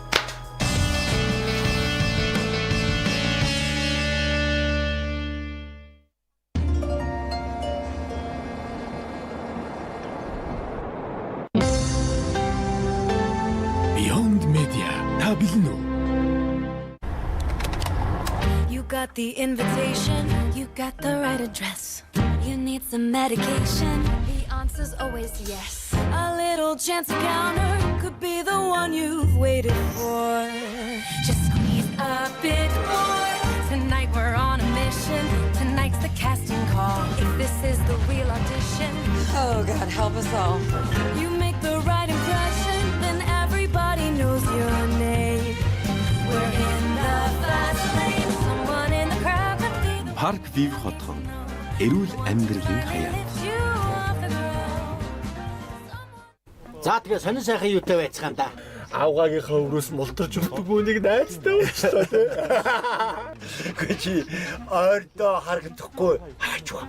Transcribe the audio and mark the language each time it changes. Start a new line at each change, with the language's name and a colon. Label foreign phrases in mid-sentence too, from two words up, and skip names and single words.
Mongolian: Beyond Media та бэлэн үү?
English: You got the invitation, you got the right address. You need some medication, the answer's always yes. A little chance encounter could be the one you've waited for. Just squeeze a bit more. Tonight we're on a mission. Tonight's the casting call. If this is the real audition, oh God, help us all. You make the right impression, then everybody knows your name. We're in the fast lane. Someone in the crowd could be the
Mongolian: Парк Вив хотхон эрүүл амьдралын хаяа. За тэгээ сонин сайхан юутай байцгаан да. Авгаагийнхаа өрөөс мултарч өгдөг бүнийг найзтай болчихлоо тий. Чи ойрдоо харагдахгүй хаачва.